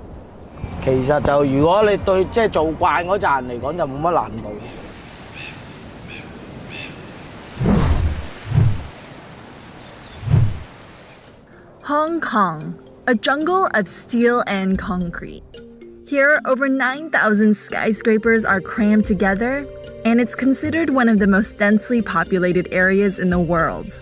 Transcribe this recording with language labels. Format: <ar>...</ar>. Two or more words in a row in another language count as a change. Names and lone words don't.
<yue>其實就如果你對即係做慣嗰扎人嚟講，就冇乜難度。</yue> <en>Hong Kong, a jungle of steel and concrete. Here, over 9,000 skyscrapers are crammed together, and it's considered one of the most densely populated areas in the world.</en>